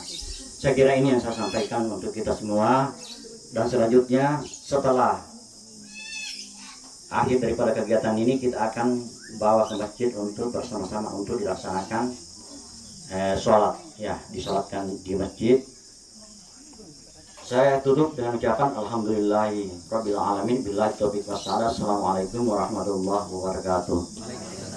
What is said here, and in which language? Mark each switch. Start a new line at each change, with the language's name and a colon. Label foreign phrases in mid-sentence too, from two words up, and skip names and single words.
Indonesian: Saya kira ini yang saya sampaikan untuk kita semua. Dan selanjutnya setelah akhir daripada kegiatan ini kita akan bawa ke masjid untuk bersama-sama untuk dilaksanakan sholat, ya, disolatkan di masjid. Saya tutup dengan ucapan
Arabic: الحمد لله رب العالمين بالله التوفيق والهداية. السلام عليكم ورحمة الله وبركاته.